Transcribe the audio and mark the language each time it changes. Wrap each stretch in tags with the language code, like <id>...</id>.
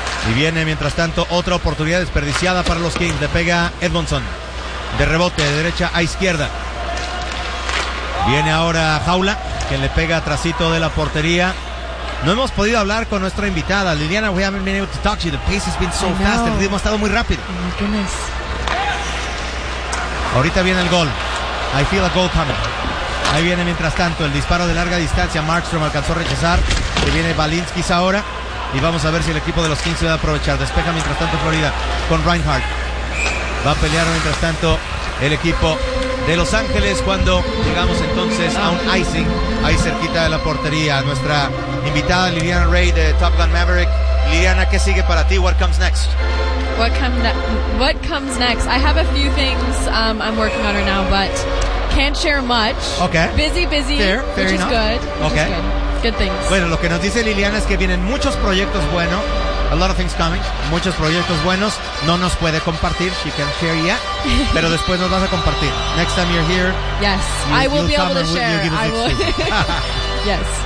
<es>Y viene mientras tanto otra oportunidad desperdiciada para los Kings. Le pega Edmondson. De rebote de derecha a izquierda. Viene ahora Jaula, quien le pega atrasito de la portería. No hemos podido hablar con nuestra invitada, Liliana.</es> <en>We haven't been able to talk to you. The pace has been so fast.</en> <es>El ritmo ha estado muy rápido. Ahorita viene el gol.</es> <en>I feel a goal coming.</en> <es>Ahí viene mientras tanto el disparo de larga distancia. Markstrom alcanzó a rechazar. Y viene Valinskis ahora. Y vamos a ver si el equipo de los 15 se va a aprovechar. Despeja mientras tanto Florida con Reinhardt. Va a pelear mientras tanto el equipo de Los Ángeles cuando llegamos entonces a un icing ahí cerquita de la portería. Nuestra invitada Liliana Ray de Top Gun Maverick. Liliana, ¿qué sigue para ti?</es> <en>What comes next? What comes next? I have a few things I'm working on right now, but can't share much. Okay. Busy, fair which enough. Is good. Which okay. Is good things.</en> <es>Bueno, lo que nos dice Liliana es que vienen muchos proyectos buenos.</es> <en>A lot of things coming.</en> <es>Muchos proyectos buenos. No nos puede compartir.</es> <en>She can't share yet.</en> <es>Pero después nos vas a compartir.</es> <en>Next time you're here. Yes. I will be able to share. Yes.</en>